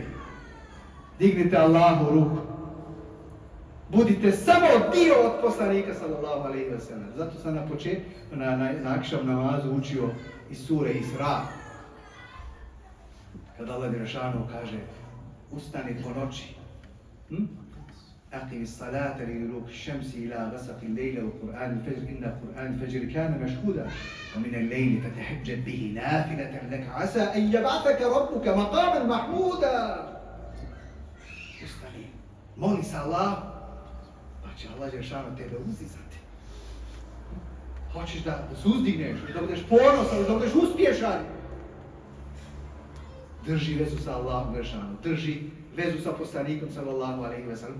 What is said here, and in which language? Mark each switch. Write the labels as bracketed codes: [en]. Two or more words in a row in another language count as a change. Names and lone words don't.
[bs] Dignite Allahu ruku. Budite samo dio od poslanika [ar] صلى الله عليه وسلم. [bs] Zato sam na početku, na akšam namazu učio iz sure Isra. Kada Allah Đelešanu kaže, ustani po noći. [ar] أقم الصلاة لدلوك الشمس إلى غسق الليل وقرآن الفجر إن قرآن الفجر كان مشهودا ومن الليل فتهجد به نافلة لك عسى أن يبعثك ربك مقاما محمودا. [bs] Ustani, moli se Allah, pa će Allah Đelešanu tebe uzdizati. Hoćeš da se uzdigneš, da budeš ponosan, da budeš uspješan. Drži vezu sa Allahom Đelešanu, drži vezu sa poslanikom [ar] صلى الله عليه وسلم.